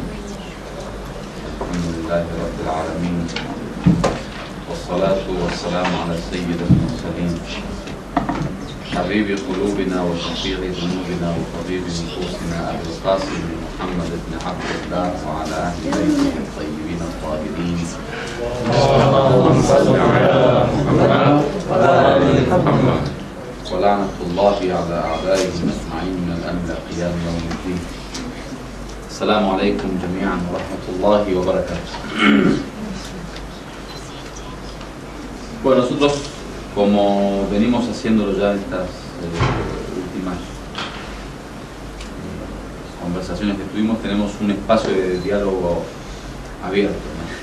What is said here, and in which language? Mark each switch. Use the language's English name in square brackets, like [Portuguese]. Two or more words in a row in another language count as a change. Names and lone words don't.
[Arabic] الحمد لله رب العالمين، والصلاة والسلام على سيد المرسلين حبيب قلوبنا وشفيع ذنوبنا وطبيب نفوسنا أبي القاسم محمد بن عبد الله وعلى أهل بيته الطيبين الطاهرين. اللهم صل على محمد وآل محمد ولعنة الله على أعدائهم أجمعين من الآن إلى قيام يوم الدين. السلام عليكم جميعا ورحمة الله وبركاته. [Spanish] Bueno, nosotros, como venimos haciéndolo ya en estas últimas conversaciones que tuvimos, tenemos un espacio de diálogo abierto, ¿no?